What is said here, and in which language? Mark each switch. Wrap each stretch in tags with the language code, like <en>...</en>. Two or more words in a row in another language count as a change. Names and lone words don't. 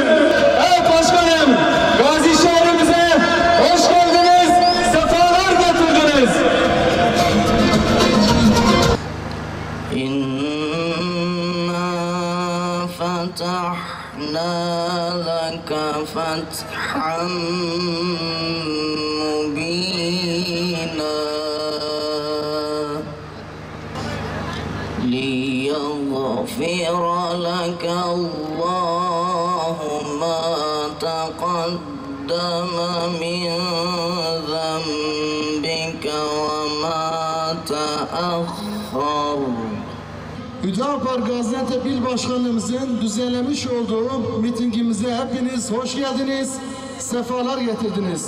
<tr>Evet başkanım, Gazi şehrimize hoş geldiniz, sefalar getirdiniz.</tr> <ar>إنا فتحنا لك فتحا مبينا ليغفر لك الله ما تقدم من ذنبك وما تأخر.</ar> <tr>Hüdapar Gaziantep İl Başkanlığımızın düzenlemiş olduğu mitingimize hepiniz hoş geldiniz, sefalar getirdiniz.</tr>